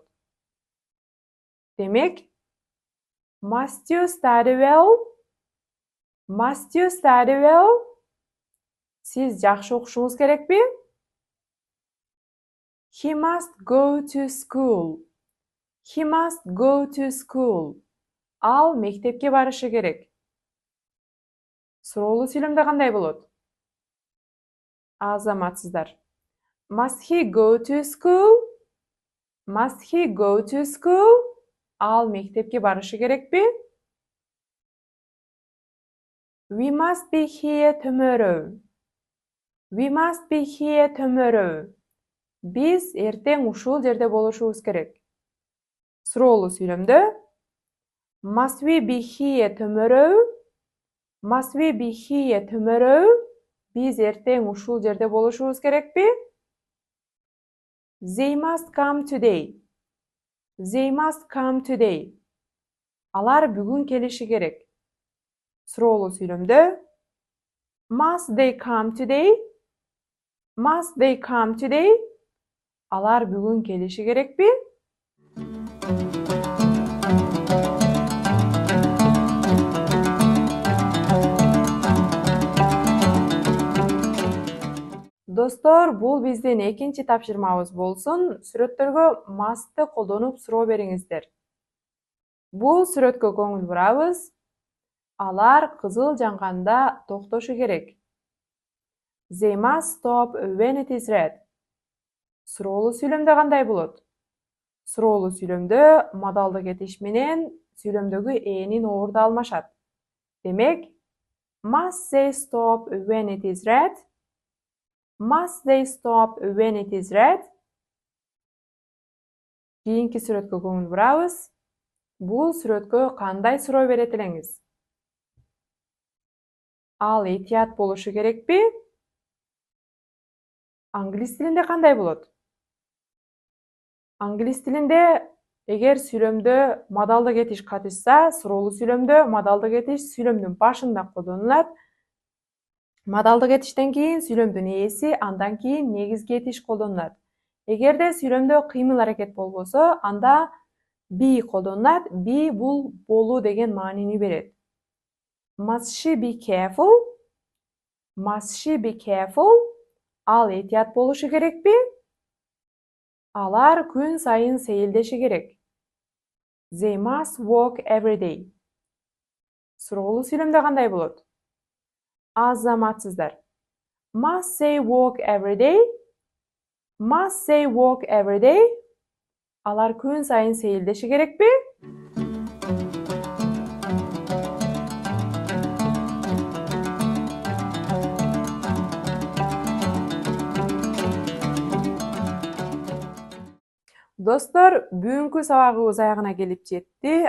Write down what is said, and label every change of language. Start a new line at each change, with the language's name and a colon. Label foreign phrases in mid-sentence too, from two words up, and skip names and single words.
Kyrgyz: Демек,
English: must you study well? Must you study well?
Kyrgyz: Сиз жакшы окушуңуз керекпи?
English: He must go to school. He must go to school.
Kyrgyz: Ал мектепке барышы керек. Суроолуу сүйлөмдө кандай болот? Азаматсыздар.
English: Must he go to school? Must he go to school?
Kyrgyz: Ал мектепке барышы керекпи?
English: We must be here tomorrow. We must be here tomorrow.
Kyrgyz: Биз эртең ушул жерде болушубуз керек. Суроолуу сүйлөмдө
English: must we be here tomorrow? Must we be here tomorrow?
Kyrgyz: Биз эртең ушул жерде болушубуз керекпи?
English: They must come today. They must come today.
Kyrgyz: Алар бүгүн келиши керек. Суроолуу сүйлөмдө
English: must they come today? Must they come today?
Kyrgyz: Алар бүгүн келиши керекпи? Достор, бул биздин экинчи тапшырмабыз болсун. Сүрөттөргө must'ты колдонуп суроо бериңиздер. Бул сүрөткө көңүл бурабыз. Алар кызыл жанганда токтошу керек.
English: They must stop when it is red.
Kyrgyz: Суроолуу сүйлөмдө кандай болот? Суроолуу сүйлөмдө модалдык этиш менен сүйлөмдөгү энин орду алмашат. Демек,
English: must they stop when it is red? Must they stop when it is red?
Kyrgyz: Кийинки сүрөткө көңүл бурабыз. Бул сүрөткө кандай суроо берет элеңиз? Ал этият болушу керекпи? Англис тилинде кандай болот? Англис тилинде эгер сүйлөмдө модалдык этиш катышса, суроолуу сүйлөмдө модалдык этиш сүйлөмдүн башында колдонулат. Модалдык этиштен кийин сүйлөмдүн ээси, андан кийин негизги этиш колдонулат. Эгерде сүйлөмдө кыймыл аракет болбосо, анда be колдонулат. Be бул болуу деген маанини берет.
English: Must she be careful? Must she be careful?
Kyrgyz: Ал этият болушу керекпи? Алар күн сайын сейилдеши керек.
English: They must walk every day.
Kyrgyz: Суроолуу сүйлөмдө кандай болот? Азаматсыздар.
English: Must they walk every day? Must they walk every day?
Kyrgyz: Алар күн сайын сейилдеши керекпи? Достор, бүгүнкү сабагыбыз аягына келип жетти.